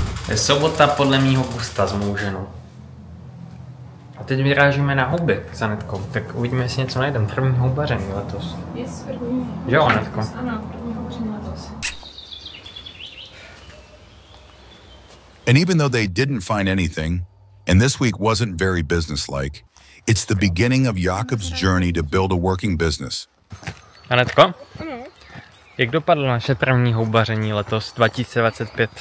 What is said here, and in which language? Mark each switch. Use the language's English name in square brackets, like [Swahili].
[Czech] Je sobota podle mýho gusta s mou ženou. A teď vyrážíme na houby s Anetkou, tak uvidíme, jestli něco najdeme. První houbaření letos. Yes, první. Jo, Anetko? Ano, první houbaření letos. [English] And even though they didn't find anything, and this week wasn't very businesslike, it's the beginning of Jakob's journey to build a working business. [Czech] Anetko? Ano. Jak dopadlo naše první houbaření letos 2025?